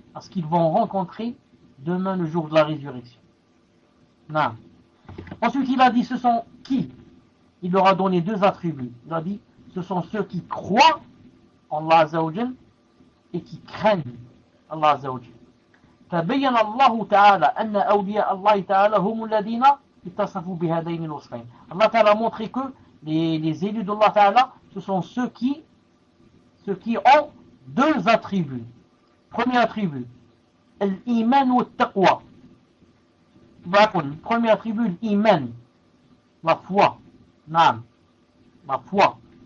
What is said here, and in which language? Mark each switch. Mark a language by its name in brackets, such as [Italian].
[French] À ce qu'ils vont rencontrer demain, le jour de la résurrection. Non. Ensuite, il a dit, ce sont qui il leur a donné deux attributs. Il a dit, ce sont ceux qui croient en Allah Azzawajal et qui craignent Allah Azzawajal. [Arabic] تبين الله تعالى أن أولياء الله تعالى هم الذين اتصفوا بهذين الوصفين. [French] الله تعالى montre que les élus de Allah تعالى ce sont ceux qui ont deux attributs. Premier attribut, l'iman ou التقوى. Premier attribut, l'iman, la foi. Nam, la foi.